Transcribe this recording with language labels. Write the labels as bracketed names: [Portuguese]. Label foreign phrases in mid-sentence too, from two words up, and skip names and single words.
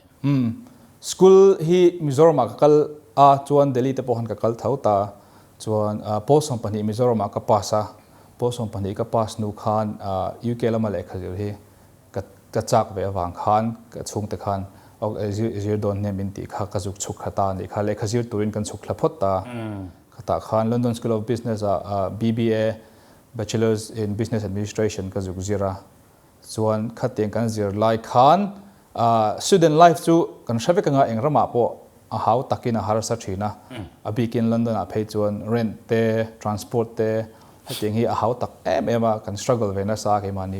[Mizo] school hi Mizoram kal a chuan Delhi te pohan ka kal thau ta chuan [English] post company [Mizo] Mizoram ka pasa [English] post company [Mizo] ka pas nu khan UK lama le khazir hi ka chak ve awang khan ka chung te khan ok zir don ne min ti kha ka juk chuk khata ni kha le khazir turin kan chuk thla phot ta khata khan London School of Business BBA Bachelor's in Business Administration ka juk zira chuan khateng kan zir lai khan [English] student life [Mizo] chu kan hravek anga engrama po a hau takina har sa thina abikin London a phei chuan rent te transport te hateng hi a hau tak ema kan struggle ve na sa ke mani